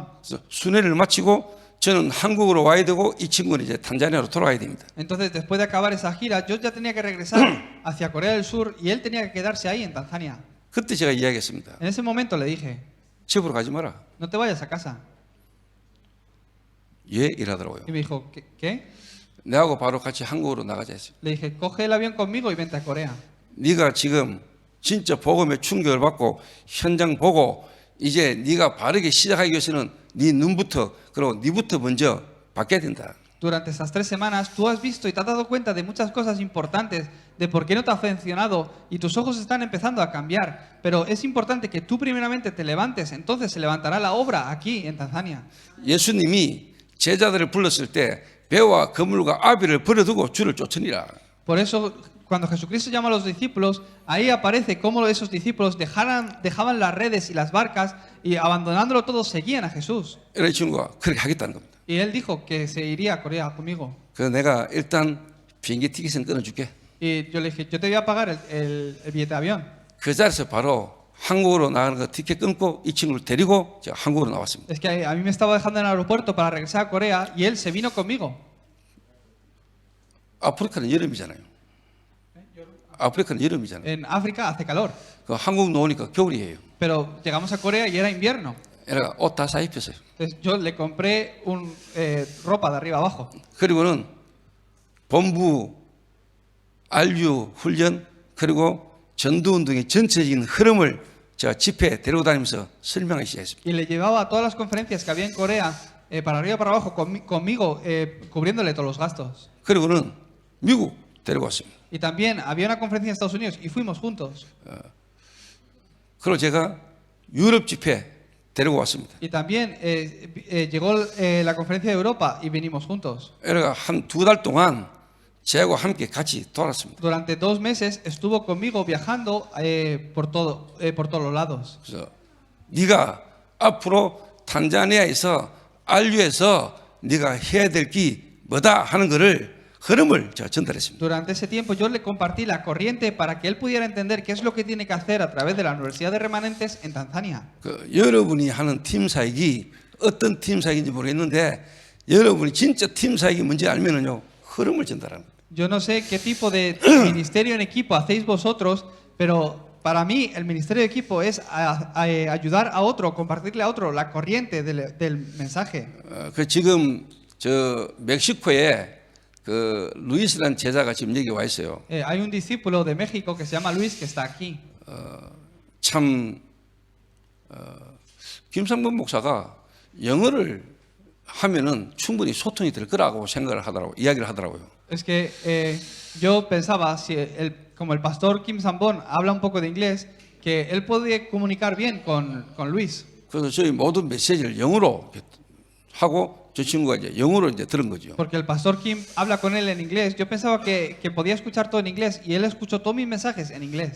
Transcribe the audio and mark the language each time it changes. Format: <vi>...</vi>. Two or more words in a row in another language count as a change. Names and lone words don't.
<ko>그래서 순회를 마치고 저는 한국으로 와야 되고 이 친구는 이제 탄자니아로 돌아가야 됩니다.</ko> <es>Entonces, después de acabar esa gira, yo ya tenía que regresar hacia Corea del Sur y él tenía que quedarse ahí en Tanzania.</es> <ko>그때 제가 이야기했습니다.</ko> <es>En ese momento le dije,</es> <ko>집으로 가지 마라.</ko> <es>no te vayas a casa.</es> <ko>예, 이러더라고요.</ko> <es>Y me dijo, ¿qué?</es> <ko>내하고 바로 같이 한국으로 나가자 했어요.</ko> <es>Le dije, coge el avión conmigo y vente a Corea.</es> <ko>네가 지금 진짜 복음에 충격을 받고 현장 보고 이제 네가 바르게 시작하기 위해서는 네 눈부터 그리고 네부터 먼저 바뀌어야 된다.</ko> <es>Durante esas 3 semanas tú has visto y te has dado cuenta de muchas cosas importantes, de por qué no te ha funcionado y tus ojos están empezando a cambiar. Pero es importante que tú primeramente te levantes, entonces se levantará la obra aquí en Tanzania.</es> <ko>예수님이 제자들을 불렀을 때 배와 그물과 아비를 버려두고 주를 쫓으니라.</ko> <es>Por eso, cuando Jesucristo llama a los discípulos, ahí aparece cómo esos discípulos dejaban las redes y las barcas y abandonándolo todo seguían a Jesús.</es> <ko>이런 친구가 그렇게 하겠다는 겁니다.</ko> <es>Y él dijo que se iría a Corea conmigo.</es> <ko>그래서 내가 일단 비행기 티켓은 끊어줄게.</ko> <es>Y yo le dije, yo te voy a pagar el billete de avión.</es> <ko>그 자리에서 바로 한국으로 나가는 거 티켓 끊고 이 친구를 데리고 제가 한국으로 나왔습니다.</ko> <es>Es que a mí me estaba dejando en el aeropuerto para regresar a Corea y él se vino conmigo.</es> <ko>아프리카는 여름이잖아요. 아프리카는 여름이잖아요.</ko> <es>En África hace calor,</es> <ko>그 한국 나오니까 겨울이에요.</ko> <es>pero llegamos a Corea y era invierno.</es> <ko>내가 옷 다 사입혔어요.</ko> <es>Entonces yo le compré ropa de arriba abajo.</es> <ko>그리고는 본부 RU 훈련 그리고 전도운동의 전체적인 흐름을 제가 집회에 데리고 다니면서 설명하기 시작했습니다.</ko> <es>Y le llevaba a todas las conferencias que había en Corea, para arriba y para abajo, conmigo, cubriéndole todos los gastos.</es> <ko>그리고는 미국 데리고 왔습니다.</ko> <es>Y también había una conferencia en Estados Unidos y fuimos juntos.</es> <ko>그리고 제가 유럽 집회 데리고 왔습니다.</ko> <es>Y también llegó la conferencia de Europa y vinimos juntos.</es> <ko>그러니까 한 2달 동안 저하고 함께 같이 돌았습니다.</ko> <es>Durante 2 meses estuvo conmigo viajando por todos los lados.</es> <ko>그래서 네가 앞으로 탄자니아에서 RU에서 네가 해야 될 게 뭐다 하는 거를 흐름을 제가 전달했습니다.</ko> <es>Durante ese tiempo yo le compartí la corriente para que él pudiera entender qué es lo que tiene que hacer a través de la Universidad de Remanentes en Tanzania.</es> <ko>그 여러분이 하는 팀 사역이 어떤 팀 사역인지 모르겠는데 여러분이 진짜 팀 사역이 뭔지 알면은요 흐름을 전달합니다.</ko> <es>Yo no sé qué tipo de ministerio en equipo hacéis vosotros, pero para mí el ministerio de equipo es ayudar a otro, compartirle a otro la corriente del mensaje.</es> <ko>그 지금 저 멕시코에 그 루이스라는 제자가 지금 여기 와 있어요.</ko> <es>Hay un discípulo de México que se llama Luis que está aquí.</es> <ko>참 김상범 목사가 영어를 하면은 충분히 소통이 될 거라고 생각을 하더라고 이야기를 하더라고요.</ko> <es>Es que yo pensaba, si como el pastor Kim Sambon habla un poco de inglés, que él podía comunicar bien con Luis.</es> <ko>그래서 저희 모든 메시지를 영어로 하고 저 친구가 이제 영어로 이제 들은 거죠.</ko> <es>Porque el pastor Kim habla con él en inglés. Yo pensaba que podía escuchar todo en inglés y él escuchó todos mis mensajes en inglés.</es>